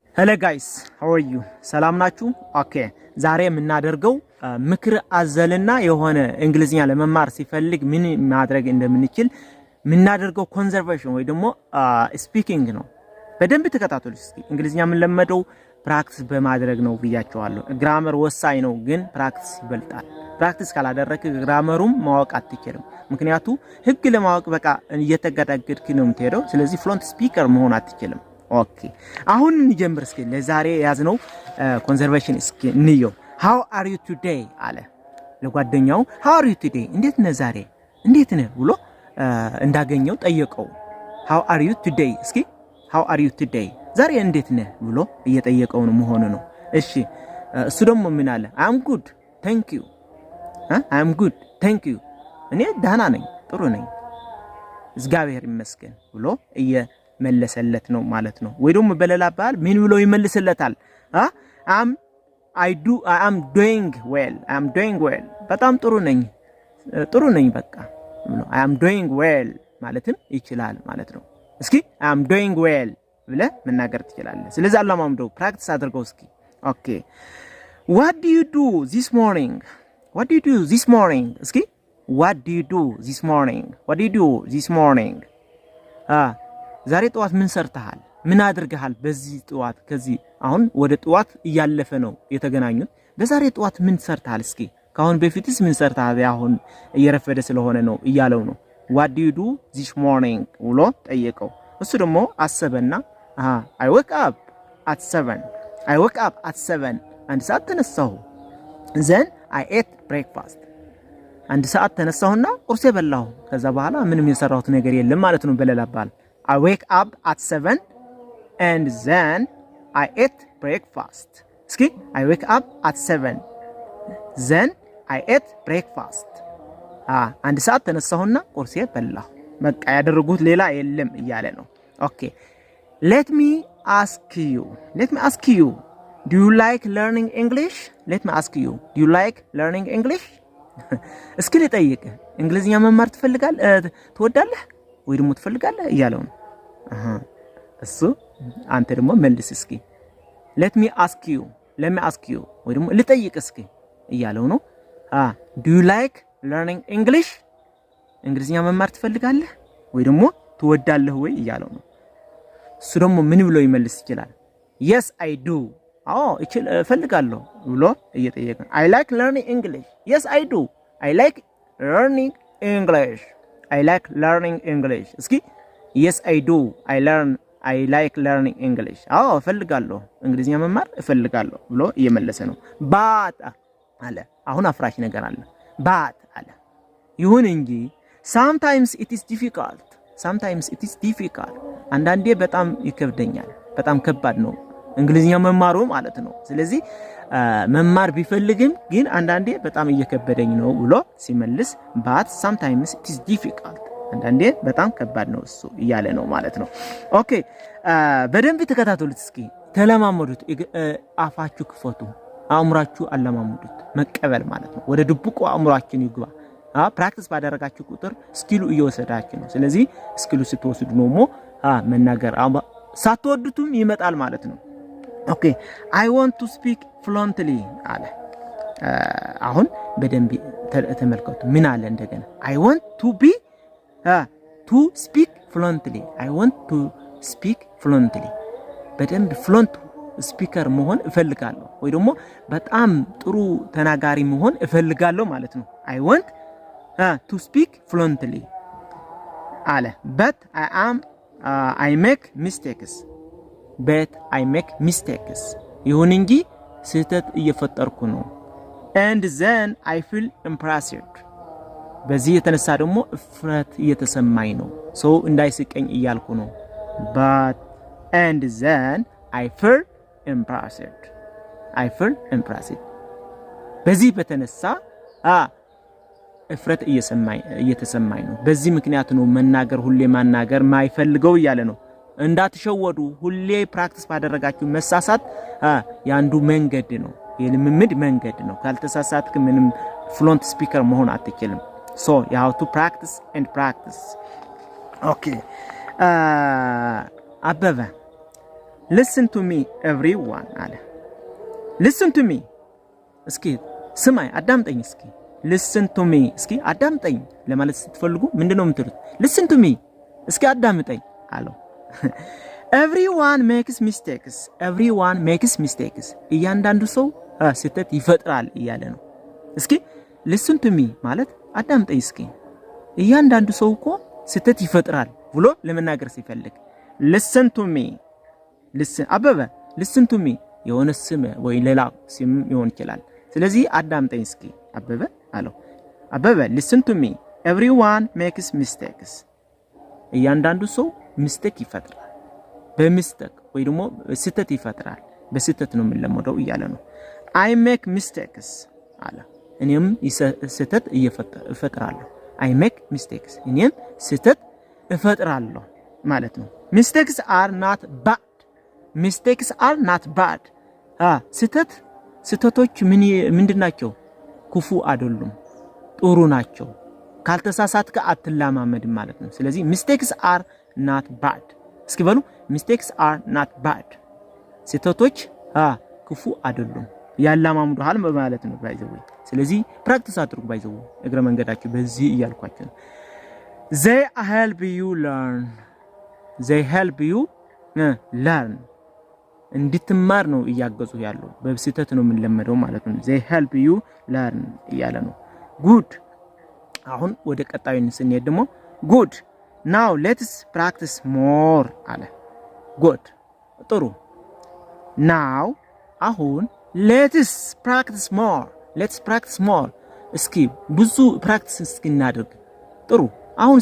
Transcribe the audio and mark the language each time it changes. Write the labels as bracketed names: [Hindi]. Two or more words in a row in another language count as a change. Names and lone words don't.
[English] Hello guys, how are you? [Amharic] ሰላም ናችሁ? ኦኬ ዛሬ የምናደርገው ምክር አዘልና የሆነ እንግሊዝኛ ለመማር ሲፈልግ ምን ማድረግ እንደምንችል ምናደርገው ኮንሰርቬሽን ወይ ደግሞ ስፒኪንግ ነው። በደንብ ተከታተሉ እስኪ። እንግሊዝኛ ምን ለመደው ፕራክቲስ በማድረግ ነው ብያቸዋለሁ። ግራመር ወሳኝ ነው ግን ፕራክቲስ ይበልጣል። ፕራክቲስ ካላደረክ ግራመሩም ማወቅ አትችልም። ምክንያቱም ህግ ለማወቅ በቃ እየተገዳገድክ ነው የምትሄደው። ስለዚህ [English] fluent speaker [Amharic] መሆን አትችልም። ኦኬ አሁን እንጀምር እስኪ። ለዛሬ ያዝነው ኮንሰርቬሽን እስኪ እንየው። [English] how are you today [Amharic] አለ ለጓደኛው [English] how are you today [Amharic] እንዴት ነህ ዛሬ እንዴት ነህ ብሎ እንዳገኘው ጠየቀው። [English] how are you today [Amharic] እስኪ [English] how are you today [Amharic] ዛሬ እንዴት ነህ ብሎ እየጠየቀው ነው መሆኑ ነው። እሺ እሱ ደግሞ ምን አለ [English] I'm good thank you I'm good thank you [Amharic] እኔ ደህና ነኝ ጥሩ ነኝ እግዚአብሔር ይመስገን ብሎ መለሰለት ነው ማለት ነው። ወይ ደግሞ በሌላ ባል ምን ብሎ ይመልስለታል? [English] I am doing well [Amharic] በጣም ጥሩ ነኝ በቃ ብሎ [English] I am doing well [Amharic] ማለትም ይችላል ማለት ነው። እስኪ [English] I am doing well [Amharic] ብለ መናገር ትችላለህ። ስለዚህ አላማምደው ፕራክቲስ አድርገው እስኪ። ኦኬ [English] what do you do this morning [Amharic] እስኪ [English] what do you do this morning [Amharic] ዛሬ ጧት ምን ሰርተሃል ምን አድርገሃል በዚህ ጧት ከዚህ አሁን ወደ ጧት እያለፈ ነው የተገናኙት በዛሬ ጧት ምን ሰርተሃል እስኪ ካሁን በፊትስ ምን ሰርተሃል አሁን እየረፈደ ስለሆነ ነው እያለው ነው [English] what do you do this morning [Amharic] ብሎ ጠየቀው እሱ ደግሞ አሰበና [English] I woke up at [Amharic] 7 አንድ ሰዓት ተነሳሁ [English] then I ate breakfast [Amharic] አንድ ሰዓት ተነሳሁና ቁርስ በላሁ ከዛ በኋላ ምንም የሰራሁት ነገር የለም ማለት ነው በሌላ ባል [English] I wake up at 7 and then I ate breakfast. እስኪ I wake up at 7 then I ate breakfast. [Amharic] አንድ ሰዓት ተነሳሁና ቁርስ በላሁ በቃ ያደረጉት ሌላ የለም እያለ ነው። ኦኬ [English] let me ask you do you like learning English? do you like learning English? [Amharic] እስኪ ልጠይቅ እንግሊዝኛ መማር ትወዳለህ ወይ ደግሞ ትፈልጋለህ እያለው ነው። እሱ አንተ ደግሞ መልስ እስኪ [English] let me ask you [Amharic] ወይ ደግሞ ልጠይቅ እስኪ እያለው ነው። [English] do you like learning English [Amharic] እንግሊዝኛ መማር ትፈልጋለህ ወይ ደግሞ ትወዳለህ ወይ እያለው ነው። እሱ ደግሞ ምን ብሎ ይመልስ ይችላል? [English] yes I do [Amharic] እፈልጋለሁ ብሎ እየጠየቀ [English] I like learning English. yes I do I like learning English እስኪ yes I do I like learning English [Amharic] እፈልጋለሁ እንግሊዝኛ መማር እፈልጋለሁ ብሎ እየመለሰ ነው። [English] but [Amharic] አለ አሁን አፍራሽ ነገር አለ [English] but [Amharic] አለ ይሁን እንጂ [English] sometimes it is difficult [Amharic] አንዳንዴ በጣም ይከብደኛል በጣም ከባድ ነው እንግሊዝኛ መማሩ ማለት ነው። ስለዚህ መማር ቢፈልግም ግን አንዳንዴ በጣም እየከበደኝ ነው ብሎ ሲመልስ [English] but sometimes it is difficult [Amharic] አንዳንዴ በጣም ከባድ ነው እሱ እያለ ነው ማለት ነው። ኦኬ በደንብ ተከታተሉት እስኪ ተለማመዱት። አፋችሁ ክፈቱ አእምሯችሁ አለማመዱት መቀበል ማለት ነው። ወደ ድብቁ አእምሯችን ይግባ። ፕራክቲስ ባደረጋችሁ ቁጥር ስኪሉ እየወሰዳችሁ ነው። ስለዚህ ስኪሉ ስትወስዱ ነው መናገር ሳትወዱትም ይመጣል ማለት ነው። ኦኬ [English] I want to speak fluently [Amharic] አለ። አሁን በደንብ ተመልከቱ ምን አለ እንደገና [English] I want to speak [Amharic] fluently በደንብ [English] fluent speaker [Amharic] መሆን እፈልጋለሁ ወይ ደግሞ በጣም ጥሩ ተናጋሪ መሆን እፈልጋለሁ ማለት ነው። [English] I want to speak fluently [Amharic] አለ [English] but I make [Amharic] mistakes ይሁን እንጂ ስህተት እየፈጠርኩ ነው [English] and then I feel impressed [Amharic] በዚህ የተነሳ ደግሞ እፍረት እየተሰማኝ ነው ሰው እንዳይስቀኝ እያልኩ ነው [English] but and then I feel [Amharic] impressed በዚህ በተነሳ እፍረት እየተሰማኝ ነው በዚህ ምክንያት ነው መናገር ሁሌ ማናገር ማይፈልገው እያለ ነው። እንዳትሸወዱ ሁሌ ፕራክቲስ ባደረጋችሁ መሳሳት ያንዱ መንገድ ነው የልምምድ መንገድ ነው። ካልተሳሳትክ ምንም [English] fluent speaker [Amharic] መሆን አትችልም። [English] so you have to practice okay አበበ listen to me everyone አለ listen to me [Amharic] እስኪ ስማኝ አዳምጠኝ እስኪ [English] listen to me [Amharic] እስኪ አዳምጠኝ ለማለት ስትፈልጉ ምንድነው የምትሉት [English] listen to me [Amharic] እስኪ አዳምጠኝ አለው [English] everyone makes mistakes [Amharic] እያንዳንዱ ሰው ስህተት ይፈጥራል እያለ ነው እስኪ [English] listen to me [Amharic] ማለት አዳምጠኝ እስኪ እያንዳንዱ ሰው እኮ ስህተት ይፈጥራል ብሎ ለመናገር ሲፈልግ [English] listen to me [Amharic] አበበ [English] listen to me [Amharic] የሆነ ስም ወይ ሌላ ስም ይሆን ይችላል ስለዚህ አዳምጠኝ እስኪ አበበ አለው አበበ [English] listen to me everyone makes mistakes [Amharic] እያንዳንዱ ሰው ሚስቴክ ይፈጥራል በሚስቴክ ወይ ደግሞ ስህተት ይፈጥራል በስህተት ነው የምንለመደው እያለ ነው [English] I make mistakes [Amharic] አለ እኔም ስህተት እፈጥራለሁ [English] I make mistakes [Amharic] እኔም ስህተት እፈጥራለሁ ማለት ነው [English] mistakes are not bad [Amharic] ስህተቶች ምንድናቸው ክፉ አይደሉም ጥሩ ናቸው ካልተሳሳትከ አትላማመድም ማለት ነው ስለዚህ [English] mistakes are not bad [Amharic] እስኪ በሉ [English] mistakes are not bad [Amharic] ስህተቶች ክፉ አይደሉም ያላማምዱሃል ማለት ነው ባይዘው ስለዚህ ፕራክቲስ አድርጉ ባይዘው እግረ መንገዳችሁ በዚህ እያልኳችሁ ነው [English] they help you learn [Amharic] እንድትማር ነው እያገዙ ያለው በስህተት ነው የምንለመደው ማለት ነው [English] they help you learn [Amharic] እያለ ነው good አሁን ወደ ቀጣዩ ስንሄድ ደግሞ good [English] now let's practice more [Amharic] አለ good ጥሩ now አሁን [English] let's practice more [Amharic] እስኪ ብዙ ፕራክቲስ እስኪናደርግ ጥሩ አሁን